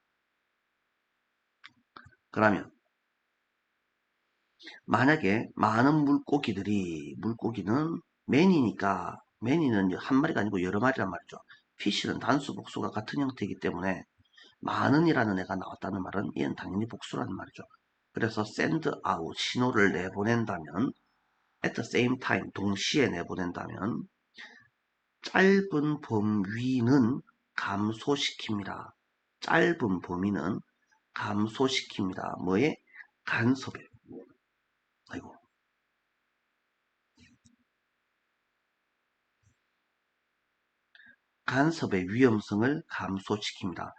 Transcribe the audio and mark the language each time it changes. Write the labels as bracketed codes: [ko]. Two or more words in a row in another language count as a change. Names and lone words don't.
[ko] 그러면 만약에 많은 물고기는 매니는 한 마리가 아니고 여러 마리란 말이죠. 피쉬는 단수 복수가 같은 형태이기 때문에 많은이라는 애가 나왔다는 말은 얘는 당연히 복수라는 말이죠. 그래서 [en] send out [ko] 신호를 내보낸다면 [en] at the same time [ko] 동시에 내보낸다면 짧은 범위는 감소시킵니다. 짧은 범위는 감소시킵니다. 뭐에? 간섭에. 아이고. 간섭의 위험성을 감소시킵니다.